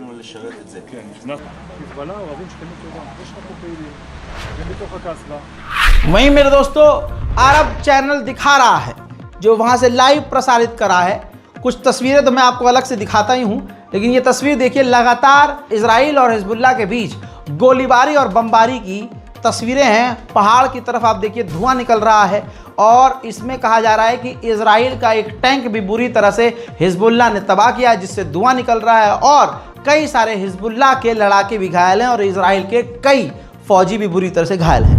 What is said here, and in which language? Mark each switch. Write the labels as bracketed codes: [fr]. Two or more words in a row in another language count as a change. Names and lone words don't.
[he] לשרת את זה. כן, נכנס חיזבאללה, אוהבים שכנות טובה, יש לך פה פעילים, גם בתוך הקסבה. [hi] वहीं मेरे दोस्तों अरब चैनल दिखा रहा है, जो वहां से लाइव प्रसारित करा है। कुछ तस्वीरें तो मैं आपको अलग से दिखाता ही हूं, लेकिन ये तस्वीर देखिए, लगातार इजराइल और हिजबुल्लाह के बीच गोलीबारी और बमबारी की तस्वीरें हैं। पहाड़ की तरफ आप देखिए धुआं निकल रहा है, और इसमें कहा जा रहा है कि इजराइल का एक टैंक भी बुरी तरह से हिजबुल्लाह ने तबाह किया, जिससे धुआं निकल रहा है, और कई सारे हिजबुल्लाह के लड़ाके भी घायल हैं और इजराइल के कई फौजी भी बुरी तरह से घायल हैं।